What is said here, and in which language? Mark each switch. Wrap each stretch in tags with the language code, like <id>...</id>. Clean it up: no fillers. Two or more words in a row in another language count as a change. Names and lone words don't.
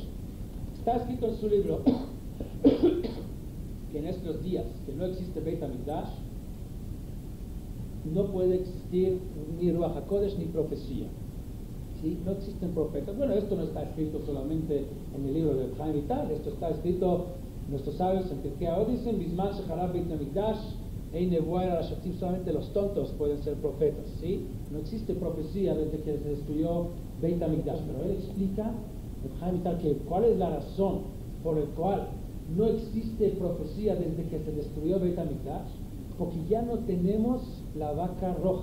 <es>Está escrito en su libro que en estos días que no existe Beit HaMikdash, no puede existir ni</es> <he>רוח הקודש</he> <es>ni profecía. ¿Sí? No existen profetas. Bueno, esto no está escrito solamente en el libro de Chaim Vital, esto está escrito, nuestros sabios en Pirkei Avot dicen,</es> <he>בזמן שחרב בית המקדש אין נבואה אלא לשוטים,</he> <es>solamente los tontos pueden ser profetas. ¿Sí? No existe profecía desde que se destruyó Beit HaMikdash. Pero él explica, Chaim Vital, que cuál es la razón por la cual no existe profecía desde que se destruyó Beit HaMikdash, porque ya no tenemos la vaca roja.</es>